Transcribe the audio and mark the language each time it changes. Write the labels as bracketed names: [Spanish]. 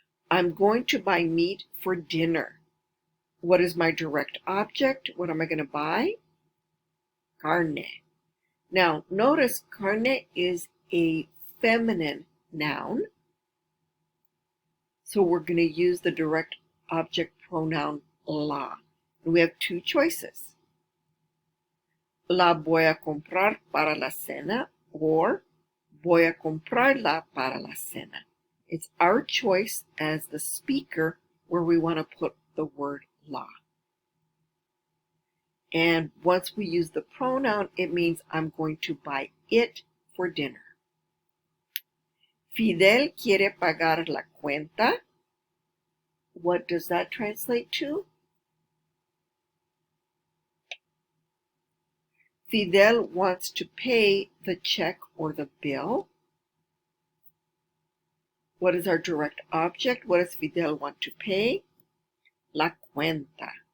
[English] I'm going to buy meat for dinner. What is my direct object? What am I going to buy? Carne. Now, notice carne is a feminine noun. So we're going to use the direct object pronoun la. And we have two choices. [Spanish] La voy a comprar para la cena or voy a comprarla para la cena. [English] It's our choice as the speaker where we want to put the word la. And once we use the pronoun, it means I'm going to buy it for dinner. [Spanish] Fidel quiere pagar la cuenta. [English] What does that translate to? Fidel wants to pay the check or the bill. What is our direct object? What does Fidel want to pay? La cuenta.